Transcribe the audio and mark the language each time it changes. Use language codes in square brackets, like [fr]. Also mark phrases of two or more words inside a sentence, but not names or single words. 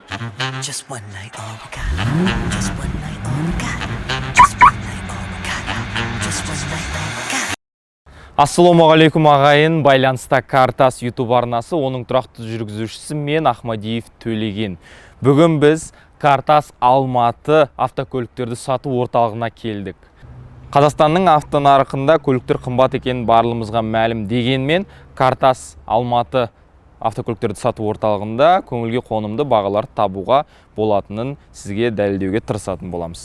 [en] Just one night, all we got. Just one night, all we got. Just one night, all we got. Just one night, all we got. [kk] Ассалаумағалейкум ағайын, байланыста Картас YouTube арнасы, оның тұрақты жүргізушісі мен Ахмадиев Төлеген. Бүгін біз Картас Алматы автокөліктерді сату орталығына келдік. Қазақстанның автонарқында көліктер қымбат екенін барлығымызға мәлім, дегенмен Картас Алматы автокөліктерді сату орталығында көңілге қонымды бағалар табуға болатынын сізге дәлелдеуге тырысатын боламыз.